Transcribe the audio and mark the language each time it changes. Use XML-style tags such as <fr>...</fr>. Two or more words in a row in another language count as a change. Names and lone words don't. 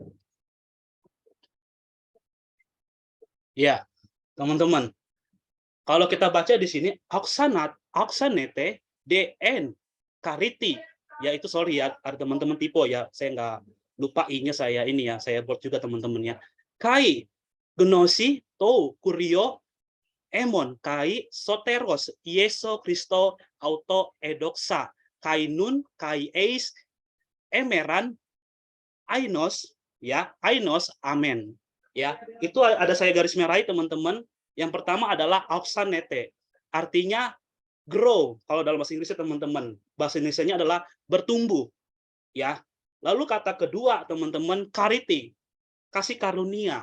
<id>Ya, teman-teman. Kalau kita baca di sini,</id> <el>αὐξάνετε δὲ ἐν χάριτι.</el> <id>Ya itu sorry ya, ada teman-teman tipe ya. Saya nggak lupa i-nya saya ini ya. Saya buat juga teman-teman ya.</id> <el>Καὶ γνώσει τοῦ κυρίου ἡμῶν καὶ σωτῆρος Ἰησοῦ Χριστοῦ αὐτῷ ἡ δόξα καὶ νῦν καὶ εἰς ἡμέραν αἰῶνος, ya, αἰῶνος ἀμήν.</el> <id>Ya, itu ada saya garis merahi teman-teman. Yang pertama adalah auxanete, artinya grow. Kalau dalam bahasa Inggrisnya teman-teman, bahasa Indonesianya adalah bertumbuh. Ya, lalu kata kedua teman-teman, kariti, kasih karunia.</id>